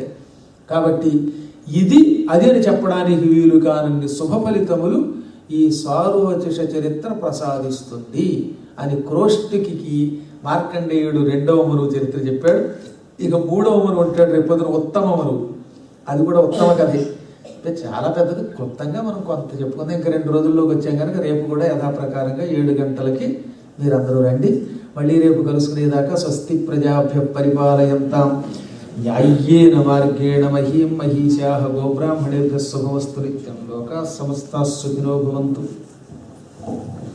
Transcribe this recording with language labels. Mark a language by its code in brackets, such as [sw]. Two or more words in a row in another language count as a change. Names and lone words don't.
[te] కాబట్టి ఇది అది అని చెప్పడానికి వీలు కానన్ని శుభ ఫలితములు ఈ స్వారోచిష చరిత్ర ప్రసాదిస్తుంది అని క్రోష్టికి మార్కండేయుడు 2వ మనువు చరిత్ర చెప్పాడు. ఇక 3వ మనువు అంటాడు రేపొద్దున ఉత్తమ మనువు. అది కూడా ఉత్తమ కథే. చాలా పెద్దది. క్లుప్తంగా మనం కొంత చెప్పుకుందాం. ఇంకా 2 రోజుల్లోకి వచ్చాం కనుక రేపు కూడా యథాప్రకారంగా 7 గంటలకి మీరందరూ రండి. మళ్ళీ రేపు కలుసుకునేదాకా [sa] స్వస్తి ప్రజాభ్య పరిపాలయంతాం న్యాయ్యేన మార్గేణ మహీం మహీశాః గోబ్రాహ్మణేభ్యः శుభమస్తు నిత్యం. లోకాః సమస్తాః సుఖినో భవంతు.